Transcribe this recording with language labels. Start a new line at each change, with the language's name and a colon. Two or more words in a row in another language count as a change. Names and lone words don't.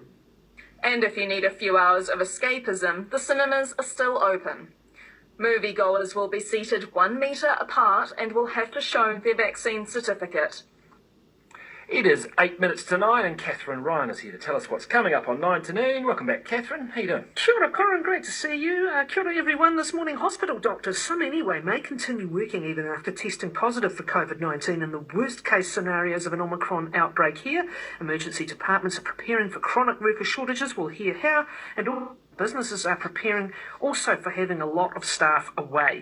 English: And if you need a few hours of escapism, the cinemas are still open. Moviegoers will be seated 1 metre apart and will have to show their vaccine certificate. It is 8 minutes to 9 and Catherine Ryan is here to tell us what's coming up on 9 to Noon. Welcome back, Catherine. How you doing?
Māori: Kia ora, Corin.
English: Great to see you.
Māori: Kia ora,
English: everyone. This morning, hospital doctors, some anyway, may continue working even after testing positive for COVID-19 in the worst-case scenarios of an Omicron outbreak here. Emergency departments are preparing for chronic worker shortages. We'll hear how. And all businesses are preparing also for having a lot of staff away.